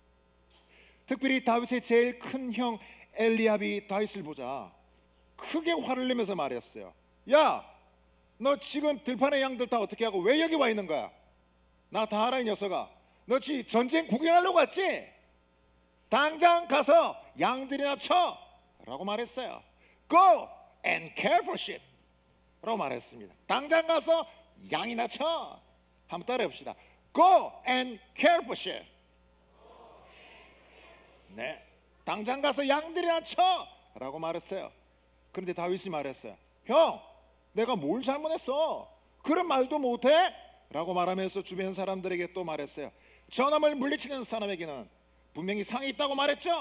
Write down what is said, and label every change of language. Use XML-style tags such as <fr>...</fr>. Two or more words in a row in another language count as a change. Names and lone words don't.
<ko>특별히 다윗의 제일 큰 형 엘리압이 다윗을 보자 크게 화를 내면서 말했어요. 야, 너 지금 들판의 양들 다 어떻게 하고 왜 여기 와 있는 거야? 나 다 알아, 이 녀석아. 너 지금 전쟁 구경하려고 왔지? 당장 가서 양들이나 쳐 라고 말했어요.</ko> <en>Go and care for sheep</en> <ko>라고 말했습니다. 당장 가서 양이나 쳐. 한번 따라해 봅시다.</ko> <en>Go and care for sheep.</en> <ko>네, 당장 가서 양들이나 쳐 라고 말했어요. 그런데 다윗이 말했어요. 형, 내가 뭘 잘못했어? 그런 말도 못해? 라고 말하면서 주변 사람들에게 또 말했어요. 저놈을 물리치는 사람에게는 분명히 상이 있다고 말했죠?</ko>